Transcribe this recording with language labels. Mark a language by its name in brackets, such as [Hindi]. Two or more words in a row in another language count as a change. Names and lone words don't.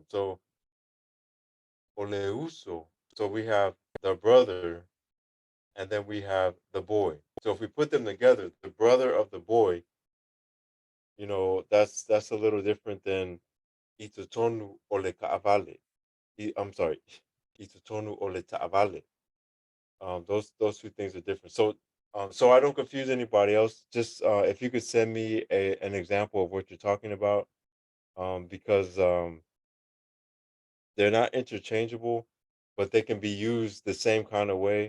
[English] So Oleuso. So we have the brother, and then we have the boy. So if we put them together, the brother of the boy, that's a little different than [Samoan] Itutonu ole kaavale. [English] I'm sorry, [Samoan] Itutonu ole taavale. [English] Those two things are different. So I don't confuse anybody else. Just if you could send me an example of what you're talking about, because they're not interchangeable, but they can be used the same kind of way.